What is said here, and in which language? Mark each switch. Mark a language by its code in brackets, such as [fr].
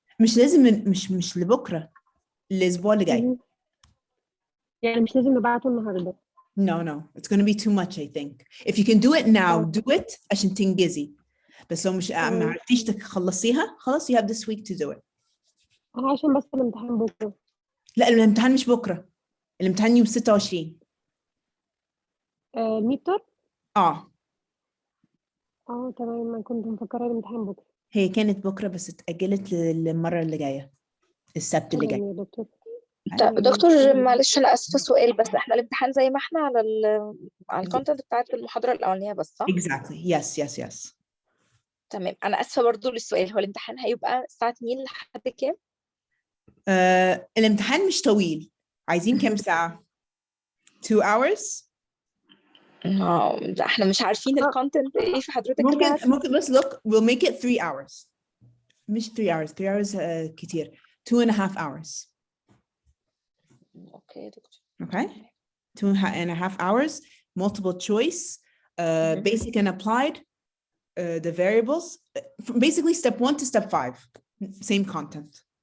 [ar] مش لازم، مش لبكره، الاسبوع اللي جاي. يعني مش لازم نبعته النهارده. [en] No, it's going to be too much, I think. If you can do it now, do it [ar] عشان تنجزي. بس لو مش ما عرفتيش تخلصيها خلاص [en] you have this week to do it. [ar] أنا عشان بس الامتحان بكرة. لا الامتحان مش بكرة، الامتحان يوم 26. الميد تيرم؟ اه تمام، أنا كنت مفكرة الامتحان بكرة. هي كانت بكرة بس اتأجلت للمرة اللي جاية، السبت اللي جاي. تمام يا دكتور. دكتور معلش انا اسفه سؤال بس، احنا الامتحان زي ما احنا على الكونتنت بتاعت المحاضره الاولانيه بس صح؟ [en] Exactly. Yes. [ar] تمام. انا اسفه برضو للسؤال، هو الامتحان هيبقى الساعه 2 لحد كام؟ الامتحان مش طويل، عايزين كام ساعة؟ [en] 2 hours؟ [ar] لا احنا مش عارفين الكونتنت ايه، في حضرتك اللي عارفه. ممكن بس [en] look we'll make it 3 hours. [ar] مش [en] 3 hours 3 hours [ar] كتير. [en] 2.5 hours. [ar] اوكي يا دكتور. [en] Okay. 2.5 hours, multiple choice, basic and applied, the variables, basically step 1 to step 5, same content.